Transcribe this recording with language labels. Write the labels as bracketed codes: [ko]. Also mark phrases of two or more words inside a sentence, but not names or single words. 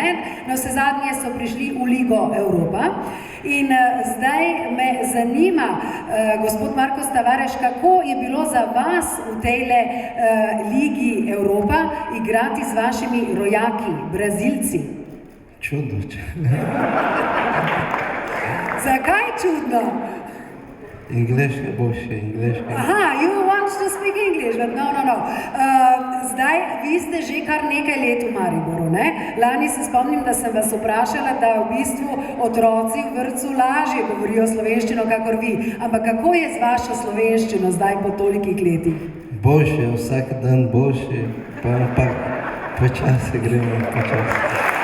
[sl] Na vse zadnje so prišli v Ligo Evropa in zdaj me zanima, gospod Marko Tavares, kako je bilo za vas v tejle Ligi Evropa igrati z vašimi rojaki, Brazilci? Čudno. Zakaj čudno? Engleški boljši, engleški. [en] Aha, you want to speak English, but no. [sl] Zdaj, vi ste že kar nekaj let v Mariboru, ne? Lani se spomnim, da sem vas vprašala, da v bistvu otroci v vrtcu lažje govorijo slovenščino, kakor vi. Ampak kako je z vašo slovenščino zdaj po tolikih letih? Boljše, vsak dan boljše, pa počasi gremo, počasi.